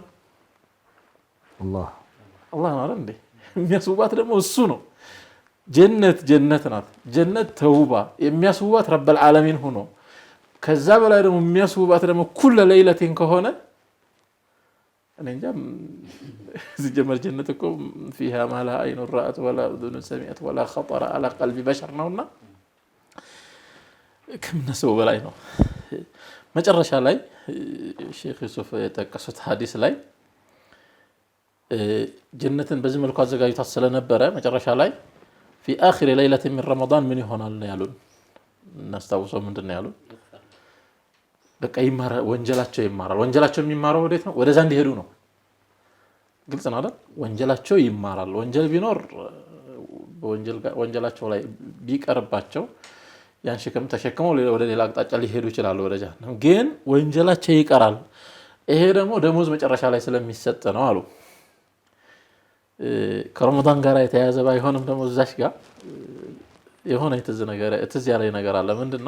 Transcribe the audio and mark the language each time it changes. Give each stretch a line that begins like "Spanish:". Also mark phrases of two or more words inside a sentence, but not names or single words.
Amharic: አላህ ነው አይደል እንዴ? የሚያስውባት ደግሞ እሱ ነው። ጀነት ናት። ጀነት ተውባ የሚያስውባት
Arabic: رب العالمين
Amharic: ሆኖ ከዛ በላይ ደግሞ የሚያስውባት ደግሞ
Arabic: كل ليلة
Amharic: ከሆነ እኔ እንጃ። ሲጀመር ጀነት እኮ
Arabic: فيها ما لا عين رأت ولا أذن سمعت ولا خطر على قلب بشر
Amharic: ነውና ከምናስበው በላይ ነው። መጨረሻ ላይ ሼክ ዩሱፍ የጠቀሱት ሐዲስ ላይ ጀነትን በዚህ መልኩ አዘጋጅቷት ስለነበረ መጨረሻ ላይ
Arabic: في آخر ليلة من رمضان
Amharic: ምን ይሆናል ያሉን እናስታውሰው። ምንድነው ያሉን? በቃ ይማራል፣ ወንጀላቸው ይማራል። ወንጀላቸው የሚማረው ወዴት ነው? ወደዛ እንዲሄዱ ነው። ግልጽ ነው አይደል? ወንጀላቸው ይማራል። ወንጀል ቢኖር ወንጀላቸው ላይ ቢቀርባቸው ያን ሸክም ተሸክመው ወደ ሌላ አቅጣጫ ሊሄዱ ይችላሉ ወደ ጀሃነም። ግን ወንጀላቸው ይቀራል። ይሄ ደግሞ ደሞዝ መጨረሻ ላይ ስለሚሰጥ ነው አሉ። ከረመዳን ጋር የተያያዘ ባይሆንም ደግሞ እዛሽ ጋር የሆነ ትዝ ያለኝ ነገር አለ። ምንድነው?